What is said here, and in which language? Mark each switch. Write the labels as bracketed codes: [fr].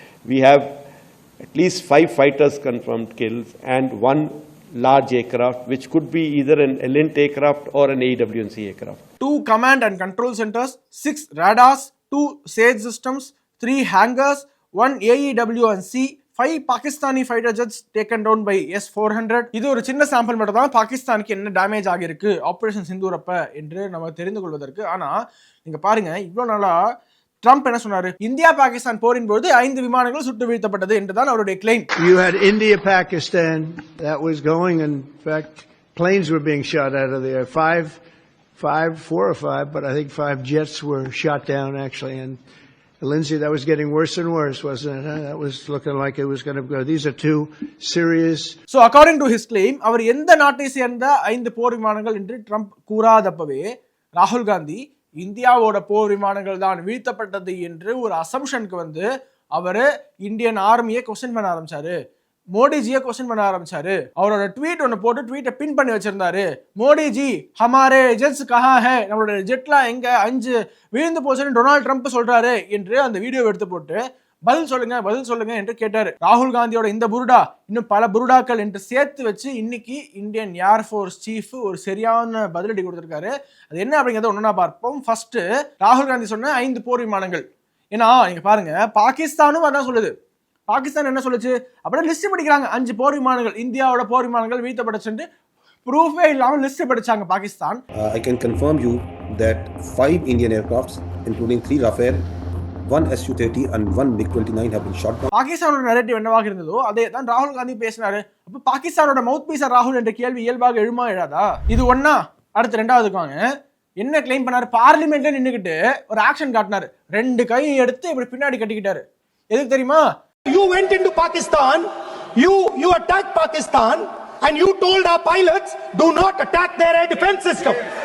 [en] We have at least 5 fighters confirmed kills and 1 large aircraft, which could be either an Elint aircraft or an AEWNC aircraft. 2 command and control centers, 6 radars, 2 SAGE systems, 3 hangars, 1 AEWNC, 5 Pakistani fighter jets taken down by S-400. [ta] இது ஒரு சின்ன sample மட்டும் தான் பாகிஸ்தானுக்கு என்ன damage ஆகியிருக்கு operation Sindoor அப்ப என்று நம்ம தெரிந்து கொள்வதற்கு. ஆனா நீங்க பாருங்க, இவ்வளவு நாளா ட்ரம்ப் என்ன சொன்னாரு, இந்தியா பாகிஸ்தான் போரின் போது 5 விமானங்கள் சுட்டு வீழ்த்தப்பட்டது என்றுதான் அவருடைய claim. [en] You had India Pakistan that was going, in fact planes were being shot out of there, 4 or 5, but I think 5 jets were shot down actually. And Lindsay, that was getting worse and worse, wasn't it? That was looking like it was going to go. These are 2 serious. So according to his claim, [ta] அவர் எந்த நாட்டை சேர்ந்த 5 போர் விமானங்கள் என்று Trump கூறாதப்பவே ராகுல் காந்தி இந்தியாவோட போர் விமானங்கள் தான் வீழ்த்தப்பட்டது என்று ஒரு அசம்ஷனுக்கு வந்து அவரு இந்தியன் ஆர்மியை கொஸ்டின் பண்ண ஆரம்பிச்சாரு, மோடிஜியை கொஸ்டின் பண்ண ஆரம்பிச்சாரு. அவரோட ட்வீட் ஒன்று போட்டு ட்வீட்டை பின் பண்ணி வச்சிருந்தாரு. [hi] மோடிஜி ஹமாரே ஜெட்ஸ் கஹா ஹே, [ta] நம்மளோட ஜெட்லாம் எங்க 5 வீழ்ந்து போச்சுன்னு டொனால்ட் ட்ரம்ப் சொல்றாரு என்று அந்த வீடியோ எடுத்து போட்டு பதில் சொல்லுங்க என்று கேட்டாரு. ராகுல் காந்தியோட இந்த புருடா இன்னும் பல புருடாக்கள் என்று சேர்த்து வச்சு இன்னைக்கு இந்தியன் ஏர்போர்ஸ் சீஃப் ஒரு சரியான பதிலடி கொடுத்திருக்காரு. அது என்ன அப்படிங்கிறத ஒன்னா பார்ப்போம். ஃபர்ஸ்ட் ராகுல் காந்தி சொன்ன 5 போர் விமானங்கள். ஏன்னா நீங்க பாருங்க, பாகிஸ்தானும் அதான் சொல்லுது. பாகிஸ்தான் என்ன சொல்லுச்சு, அப்படியே லிஸ்ட் படிக்கிறாங்க. 5 போர் விமானங்கள், இந்தியாவோட போர் விமானங்கள் வீழ்த்தப்பட்டுச்சு, ப்ரூஃபே இல்லாம லிஸ்ட் படிச்சாங்க Pakistan. [en] I can confirm you that 5 Indian aircrafts including 3 Rafale, 1 Su-30 and 1 MiG-29 have been shot down. [ta] பாகிஸ்தானோட நரேட்டிவ் என்னவாக இருந்ததோ அதே தான் ராகுல் காந்தி பேசினாரு. அப்ப பாகிஸ்தானோட மவுத் பீஸா ராகுல் என்ற கேள்வி இயல்பாக எழுமா எழாதா? இது ஒண்ணா. அடுத்து ரெண்டாவதுக்கு வாங்க. என்ன கிளைம் பண்ணாரு, பார்லிமெண்ட்ல நின்னுக்கிட்டு ஒரு ஆக்ஷன் காட்டினாரு. 2 கை எடுத்து இப்படி பின்னாடி கட்டிக்கிட்டாரு. எதுக்கு தெரியுமா? [en] You went into Pakistan, you attacked Pakistan, and you told our pilots, do not attack their air defense system.